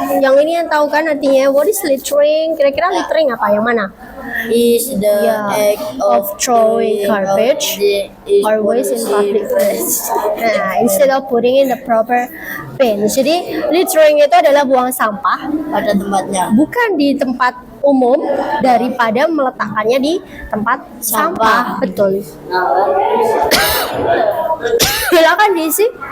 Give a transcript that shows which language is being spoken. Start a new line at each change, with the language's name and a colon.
Indonesian: Yang ini yang tahu kan artinya
English: what is littering?
Indonesian: Kira-kira littering apa? Yang mana?
English: Is the act of throwing garbage or waste in public place. Nah, instead of putting in the proper bin.
Indonesian: Jadi littering itu adalah buang sampah pada tempatnya. bukan di tempat umum daripada meletakkannya di tempat sampah. Betul. Silakan diisi.